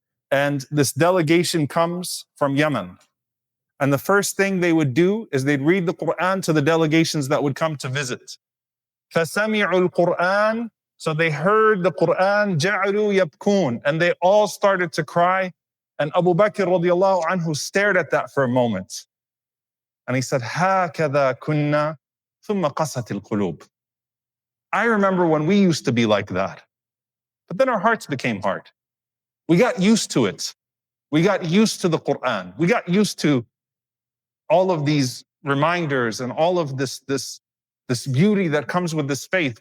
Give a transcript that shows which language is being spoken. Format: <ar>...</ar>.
<en>And this delegation comes from Yemen. And the first thing they would do is they'd read the Qur'an to the delegations that would come to visit.</en> <ar>فَسَمِعُوا الْقُرْآنَ</ar> <en>So they heard the Qur'an,</en> <ar>جَعَلُوا يَبْكُونَ,</ar> <en>and they all started to cry. And Abu Bakr radiallahu anhu stared at that for a moment. And he said,</en> <ar>هَكَذَا كُنَّا ثُمَّ قَسَتِ الْقُلُوبِ.</ar> <en>I remember when we used to be like that. But then our hearts became hard. We got used to it. We got used to the Qur'an. We got used to all of these reminders and all of this beauty that comes with this faith.</en>